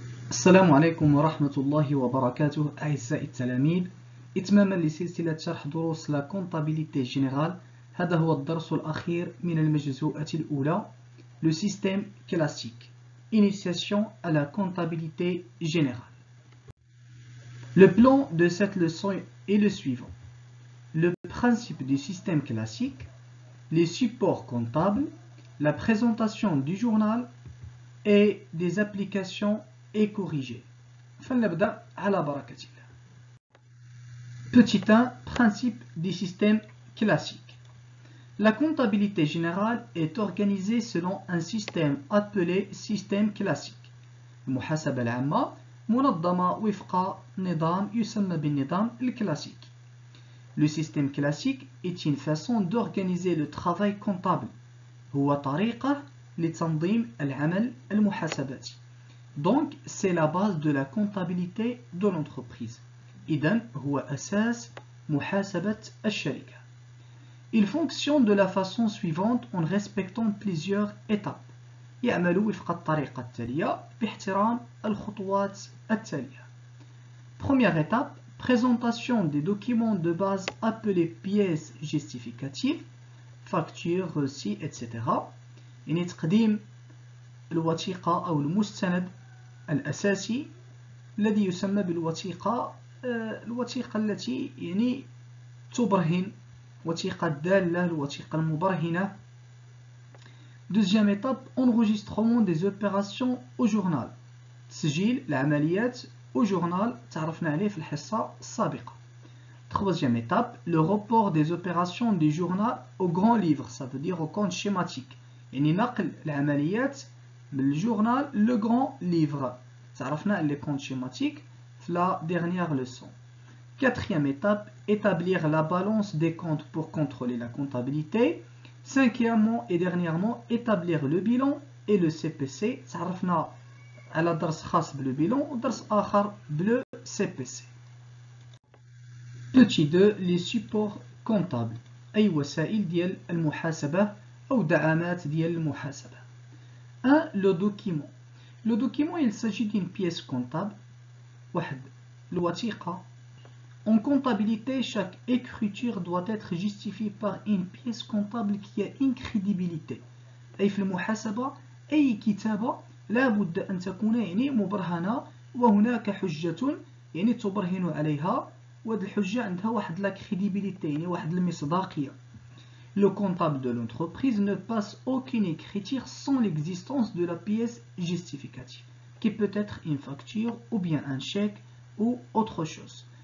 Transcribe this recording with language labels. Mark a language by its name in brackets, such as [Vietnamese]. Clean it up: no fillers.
[Arabic] السلام عليكم ورحمة الله وبركاته أعزائي التلاميذ. إتماما لسلسلة شرح دروس لا كونتابيليتي جينيرال. هذا هو الدرس الأخير من المجزوءة الأولى [French] Le système classique. Initiation à la comptabilité générale. Le plan de cette leçon est le suivant. Le principe du système classique, les supports comptables, la présentation du journal et des applications et corrigé. [Arabic] فلنبدأ على بركة الله. Petit 1. [French] Principe du système classique. La comptabilité générale est organisée selon un système appelé système classique. [Arabic] المحاسبة العامة منظمة وفق نظام يسمى بالنظام الكلاسيكي. [French] Le système classique est une façon d'organiser le travail comptable. [Arabic] هو طريقة لتنظيم العمل المحاسباتي. [French] Donc, c'est la base de la comptabilité de l'entreprise. [Arabic] إذن هو أساس محاسبة الشركة. [French] Il fonctionne de la façon suivante en respectant plusieurs étapes. [Arabic] يعمل وفق الطريقة التالية باحترام الخطوات التالية. [French] Première étape, présentation des documents de base appelés pièces justificatives, factures, reçus, etc. [Arabic] يعني تقديم الوثيقة أو المستند الأساسي الذي يسمى بالوثيقة التي يعني تبرهن وثيقة الدالة الوثيقة المبرهنة. [French] Deuxième étape, enregistrement des opérations au journal. [Arabic] تسجيل العمليات au journal تعرفنا عليه في الحصة السابقة. [French] Troisième étape, le report des opérations du journal au grand livre, ça veut dire au compte schématique. [Arabic] يعني نقل العمليات من الجورنال لو غران ليفر تعرفنا لي كونت شيماتيك في [French] لا ديرنيير ليسون. Quatrième étape, établir la balance des comptes pour contrôler la comptabilité. Cinquièmement et dernièrement, établir le bilan et le CPC. [Arabic] تعرفنا على درس خاص بالو bilan ودرس آخر بالو CPC. [French] Petit 2, les supports comptables [Arabic] أي وسائل ديال المحاسبة أو دعامات ديال المحاسبة. [French] 1. Le document. Le document, il s'agit d'une pièce comptable. [Arabic] واحد الوثيقة. [French] En comptabilité, chaque écriture doit être justifiée par une pièce comptable qui a une crédibilité. [Arabic] أي في المحاسبة أي كتابة لا بد أن تكون يعني مبرهنة وهناك حجة يعني تبرهن عليها وهذه الحجة عندها واحد لا crédibilité يعني واحد المصداقية. [French] Le comptable de l'entreprise ne passe aucune écriture sans l'existence de la pièce justificative, qui peut être une facture ou bien un chèque ou autre chose.